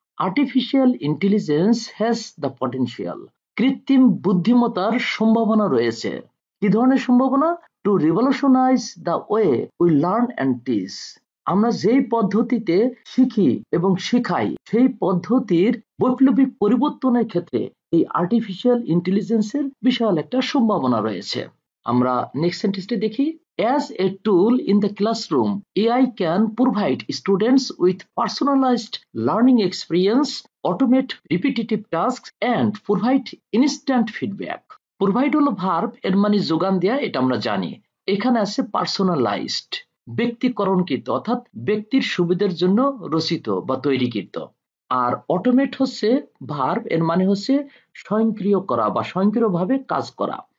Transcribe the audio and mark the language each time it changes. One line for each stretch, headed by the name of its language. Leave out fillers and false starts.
English: artificial intelligence has the potential,
Bangla: কৃত্রিম বুদ্ধিমত্তার সম্ভাবনা রয়েছে। কি ধরনের সম্ভাবনা?
English: to revolutionise the way we learn and teach,
Bangla: আমরা যেই পদ্ধতিতে শিখি এবং শেখাই সেই পদ্ধতির বৈপ্লবিক পরিবর্তনের ক্ষেত্রে এই আর্টিফিশিয়াল ইন্টেলিজেন্সের বিশাল একটা সম্ভাবনা রয়েছে। আমরা নেক্সট সেন্টেন্সটি দেখি।
English: As a tool in the classroom, AI can provide students with personalized learning experience, automate repetitive tasks, and provide instant feedback.
Bangla: Provide হলো ভার্ব, এর মানে যোগান দেয়া, এটা আমরা জানি। এখানে আছে পার্সোনালাইজড, ব্যক্তিকরণকৃত, অর্থাৎ ব্যক্তির সুবিধার জন্য রচিত বা তৈরিকৃত। আর অটোমেট হচ্ছে ভার্ব, এর মানে হচ্ছে স্বয়ংক্রিয় করা বা স্বয়ংক্রিয়ভাবে কাজ করা।